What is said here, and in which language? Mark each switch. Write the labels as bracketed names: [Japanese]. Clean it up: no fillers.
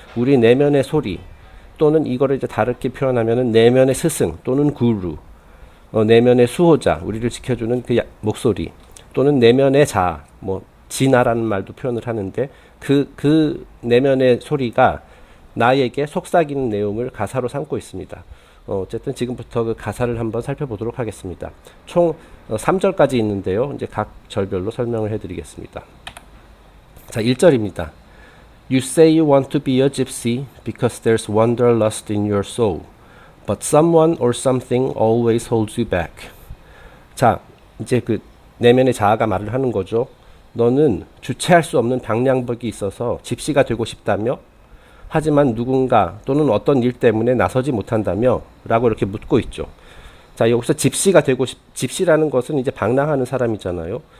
[Korean] 우리 내면의 소리 또는 이거를 이제 다르게 표현하면은 내면의 스승 또는 구루, 내면의 수호자, 우리를 지켜주는 그 목소리 또는 내면의 자, 뭐 진아라는 말도 표현을 하는데 그 내면의 소리가 나에게 속삭이는 내용을 가사로 삼고 있습니다. 어쨌든 지금부터 그 가사를 한번 살펴보도록 하겠습니다. 총 3절까지 있는데요. 이제 각 절별로 설명을 해드리겠습니다. 자, 1절입니다. [English] You say you want to be a gypsy because there's wanderlust in your soul, but someone or something always holds you back. [Korean] 자, 이제 그 내면의 자아가 말을 하는 거죠. 너는 주체할 수 없는 방랑벽이 있어서 집시가 되고 싶다며, 하지만 누군가 또는 어떤 일 때문에 나서지 못한다며 라고 이렇게 묻고 있죠. 자, 여기서 집시라는 것은 이제 방랑하는 사람이잖아요.